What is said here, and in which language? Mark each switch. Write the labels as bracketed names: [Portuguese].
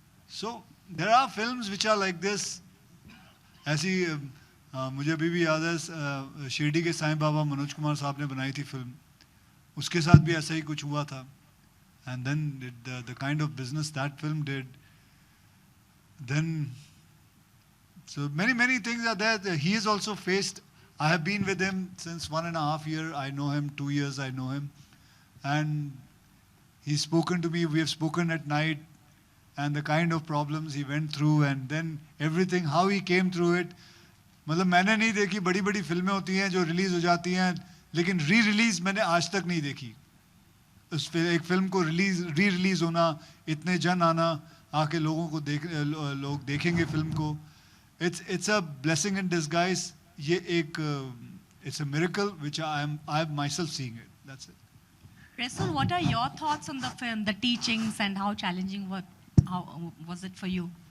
[English] So there are films which are like this. [Hindi] ऐसी मुझे अभी भी याद है, शिरडी के साईं बाबा मनोज कुमार साहब ने बनाई थी फिल्म, उसके साथ भी ऐसा ही कुछ हुआ था। [English] And then the kind of business that film did, then so many things are there. He has also faced, I have been with him since 1.5 years. I know him 2 years, I know him, and he's spoken to me. We have spoken at night, and the kind of problems he went through, and then everything, how he came through it. [Hindi] मतलब मैंने नहीं देखी, बड़ी बड़ी फिल्में होती हैं जो रिलीज हो जाती हैं, लेकिन री रिलीज मैंने आज तक नहीं देखी। उस एक फिल्म को री रिलीज होना, इतने जन आना, आके लोगों को लोग देखेंगे फिल्म को, [English] It's a blessing in disguise. ये एक it's a miracle which I am myself seeing it, that's it. Rasul, what are your thoughts on the film, the teachings, and how challenging how was it for you?